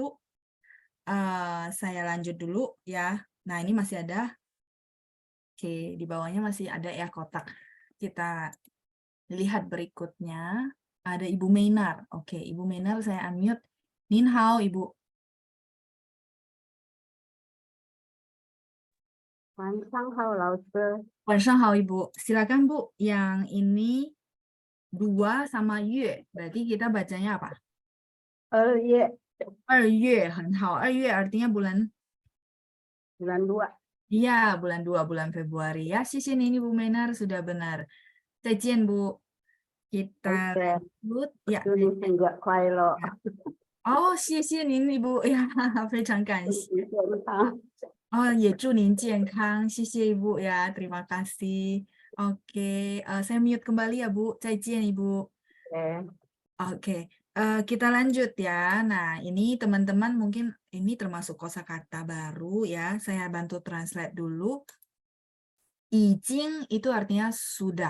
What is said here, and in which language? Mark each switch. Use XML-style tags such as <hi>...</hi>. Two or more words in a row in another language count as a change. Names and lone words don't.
<id>Saya lanjut dulu ya. Nah, ini masih ada. Oke, di bawahnya masih ada ya kotak. Kita lihat berikutnya. Ada Ibu Meinar. Oke, Ibu Meinar saya unmute.</id> <zh>您好,</zh> <id>Ibu.</id> <zh>晚上好，老师。晚上好,</zh> <id>Ibu. Silakan, Bu. Yang ini 2 sama yue. Berarti kita bacanya apa?</id> <zh>2 月 2月, 很好.</zh> <id>2月 artinya bulan. bulan 2。 Iya, bulan 2, bulan Februari. Ya, sisi ini Bu Menar sudah benar.</id> <zh>再见,</zh> <id>Bu. Kita lanjut. Ya,</id> <zh>祝你生日快乐， oh, 谢谢您,</zh> <id>Ibu. Ya,</id> <zh>非常感谢. 身体健康。</zh> <id>Oh, ya,</id> <zh>祝您健康.</zh> <id>谢谢 Ibu ya. Terima kasih. Oke, saya mute kembali ya, Bu.</id> <zh>再见,</zh> <id>Ibu. Oke, kita lanjut ya. Nah, ini teman-teman mungkin ini termasuk kosakata baru ya. Saya bantu translate dulu. Ijing itu artinya sudah.</id>